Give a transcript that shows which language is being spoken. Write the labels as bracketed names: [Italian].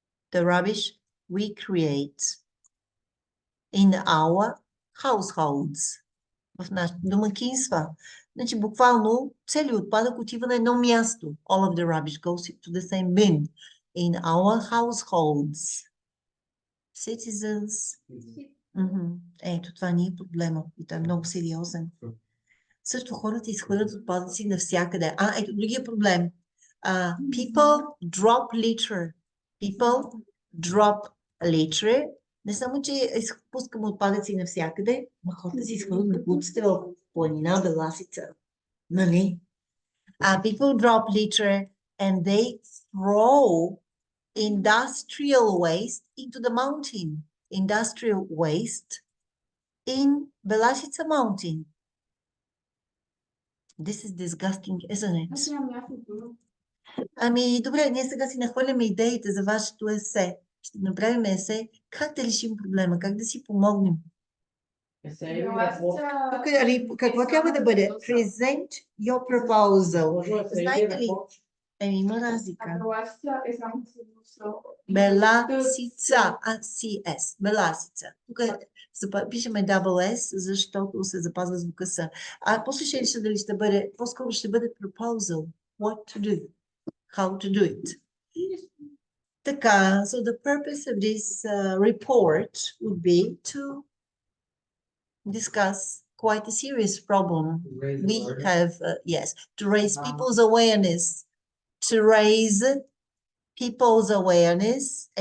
[English] The rubbish we create in our households. [Bulgarian] в нашите домакинства. Значи буквално целият отпадък отива на едно място. [English] All of the rubbish goes to the same bin. In our households. Citizens. [Bulgarian] Ето, това ни е проблема. И той е много сериозен. Също хората изхвърлят отпадъци навсякъде. Ето, другия проблем. [English] People drop litter. People drop litter. [Bulgarian] Не само, че изпускаме отпадъци навсякъде, но хората си изхвърлят боклуците в планина Беласица. Нали? [English] People drop litter and they throw industrial waste into the mountain. Industrial waste in Belasica mountain. This is disgusting, isn't it? [Bulgarian] Аз нямам мястото. Ами, добре, ние сега си нахвърляме идеите за вашето есе. Ще направим есе. Как да решим проблема? Как да си помогнем? Тук, какво трябва да бъде? [English] Present your proposal. [Bulgarian] Знаете ли? Има разлика. Беласица е само с Беласица. CS. Беласица. Тук пишеме double S, защото се запазва звука С. После ще реша дали ще бъде, по-скоро ще бъде proposal. [English] What to do. How to do it. [Bulgarian] Така, [English] so the purpose of this report would be to discuss quite a serious problem we have, yes, to raise people's awareness, to raise people's awareness.